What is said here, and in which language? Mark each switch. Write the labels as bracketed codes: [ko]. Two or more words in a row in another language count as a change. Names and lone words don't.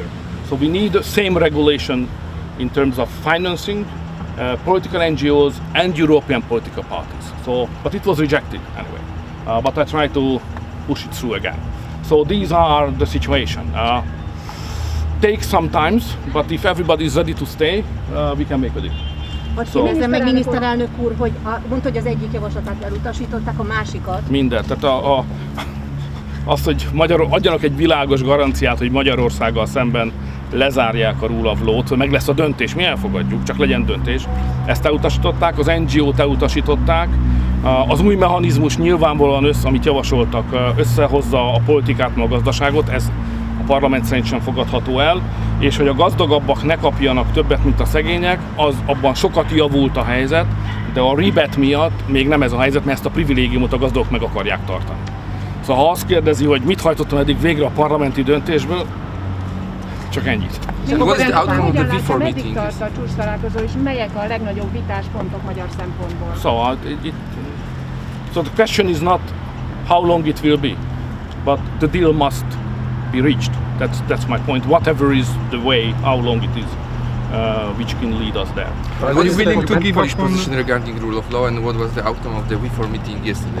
[en] So we need the same regulation in terms of financing political NGOs and European political parties. So, but it was rejected anyway. But I try to push it through again. So these are the situation. Takes some time, but if everybody is ready to stay, we can make a deal. [hu] Kérdezzem meg miniszterelnök úr, hogy mondta, hogy az egyik javaslatát elutasították, a másikat. Mindent. Tehát a azt, hogy adjanak egy világos garanciát, hogy Magyarországgal szemben lezárják a [en] rule of law- [hu] t, meg lesz a döntés, mi elfogadjuk, csak legyen döntés. Ezt elutasították, az NGO-t elutasították, az új mechanizmus nyilvánvalóan amit javasoltak, összehozza a politikát, meg a gazdaságot, ez a parlament szerint sem fogadható el, és hogy a gazdagabbak ne kapjanak többet, mint a szegények, abban sokat javult a helyzet, de a rebate miatt még nem ez a helyzet, mert ezt a privilégiumot a gazdagok meg akarják tartani. Szóval ha azt kérdezi, hogy mit hajtottam eddig végre a parlamenti döntésből, csak ennyit. Hogyan látja, meddig tart a csúcstalálkozó, és melyek a legnagyobb vitáspontok magyar szempontból? [en] Szóval so the question is not how long it will be, but the deal must be reached. That's my point. Whatever is the way, how long it is, which can lead us there. Were you willing to give Polish position regarding rule of law, and what was the outcome of the WIFOR meeting yesterday?